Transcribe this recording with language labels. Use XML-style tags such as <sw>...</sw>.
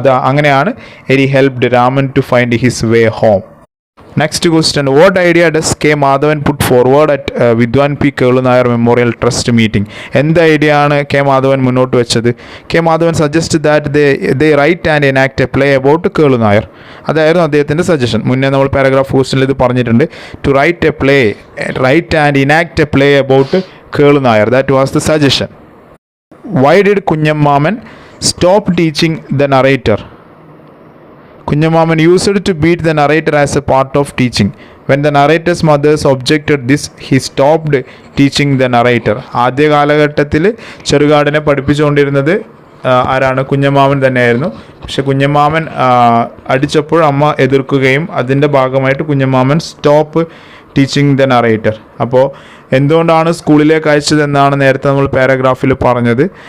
<ml>അങ്ങനെയാണ്</ml> <en>Eri helped Raman to find his way home. Next question, what idea does K. Madhavan put forward at Vidwan P. Kelu Nayar Memorial Trust meeting?</en> <ml>എന്ത് idea ആണ് K Madhavan മുന്നോട്ട് വെച്ചത്?</ml> <en>K Madhavan suggest that they write and enact a play about Kelu Nayar.</en> <ml>അതായിരുന്നു അദ്ദേഹത്തിൻ്റെ suggestion. മുന്നേ നമ്മൾ paragraph ക്വസ്റ്റനിൽ ഇത് പറഞ്ഞിട്ടുണ്ട്.</ml> <en>To write and enact a play about Kelu Nayar. That was the suggestion. Why did Kunyammaman stop teaching the narrator? Kunyammaman used to beat the narrator as a part of teaching. When the narrator's mothers objected this, he stopped teaching the narrator.</en> <ml>ആദ്യ കാലഘട്ടത്തിൽ ചെറുകാടിനെ പഠിപ്പിച്ചുകൊണ്ടിരുന്നത് ആരാണ്? കുഞ്ഞമ്മാമൻ തന്നെയായിരുന്നു. പക്ഷെ കുഞ്ഞമ്മാമൻ അടിച്ചപ്പോൾ അമ്മ എതിർക്കുകയും അതിൻ്റെ ഭാഗമായിട്ട് കുഞ്ഞമ്മാമൻ</ml> <en>Stop teaching the narrator.</en> <ml>അപ്പോൾ എന്തുകൊണ്ടാണ് സ്കൂളിലേക്ക് അയച്ചതെന്നാണ് നേരത്തെ നമ്മൾ പാരഗ്രാഫിൽ പറഞ്ഞത്.</ml>